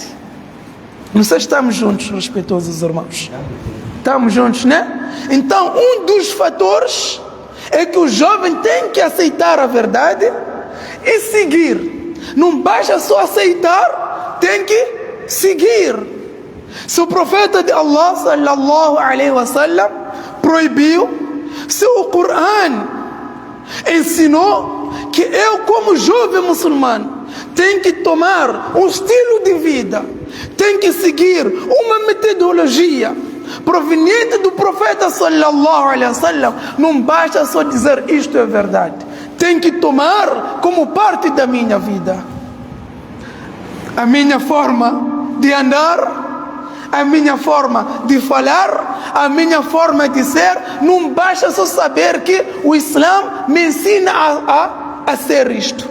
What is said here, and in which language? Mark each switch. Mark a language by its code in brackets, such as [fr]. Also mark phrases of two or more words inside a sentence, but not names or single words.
[pt] Não sei se estamos juntos, respeitosos irmãos. Estamos juntos, né? Então, um dos fatores é que o jovem tem que aceitar a verdade e seguir. Não basta só aceitar, tem que seguir. Se o profeta de Allah [ar] صلى الله عليه وسلم [pt] proibiu, se o Corão ensinou que eu, como jovem muçulmano, tenho que tomar um estilo de vida, tenho que seguir uma metodologia proveniente do profeta [ar] صلى الله عليه وسلم, [pt] não basta só dizer isto é verdade. Tem que tomar como parte da minha vida. A minha forma de andar, a minha forma de falar, a minha forma de ser, não basta só saber que o Islã me ensina a ser isto.